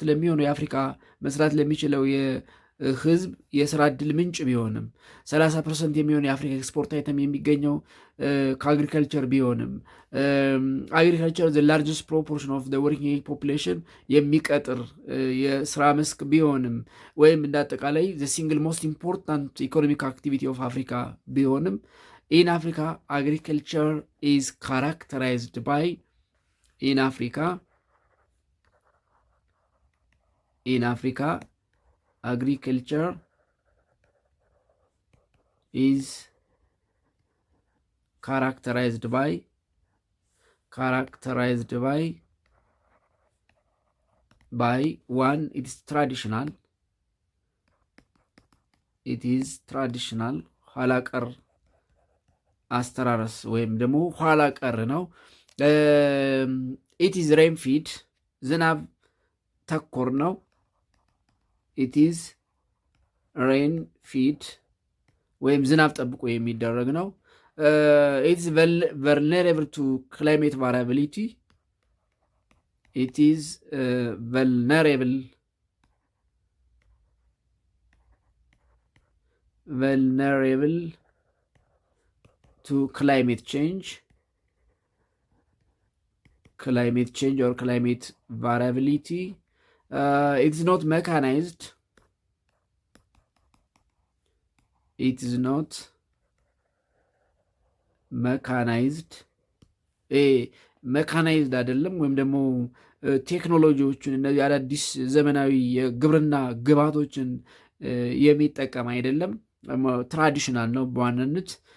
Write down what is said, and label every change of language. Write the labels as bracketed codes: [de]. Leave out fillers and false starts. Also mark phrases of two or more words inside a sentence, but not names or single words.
[am] ለሚሆነው የአፍሪካ መስራት ለሚችለው ህዝብ የስራ እድል ምንጭ ቢሆንም 30% የሚሆን የአፍሪካ [en] export item [am] የሚገኘው ከአግሪካልቸር ቢሆንም [en] agriculture the largest proportion of working age population [am] የሚቀጥር የስራ መስክ ቢሆንም ወይም እንደ አጠቃላይ [en] the single most important economic activity of Africa [am] ቢሆንም [en] in Africa agriculture is characterized by in አፍሪካ agriculture is characterized by one, it is traditional [am] ኋላ ቀር አስተራረስ ወይም ደግሞ ኋላ ቀር ነው። [en] it is rain feed [am] ዝናብ ተኮር ነው። [en] it is rain feed [am] ወይም ዝናብ ጠብቆ የሚደረግ ነው። [en] it is vulnerable to climate variability. it is vulnerable to climate change or climate variability. It's not mechanized. [am] መካናይዝድ አይደለም። ወይም ደግሞ ቴክኖሎጂዎችን እነዚህ አዳዲስ ዘመናዊ የግብርና ግብዓቶችን የሚጠቀም አይደለም። ትራዲሽናል ነው በዋናነት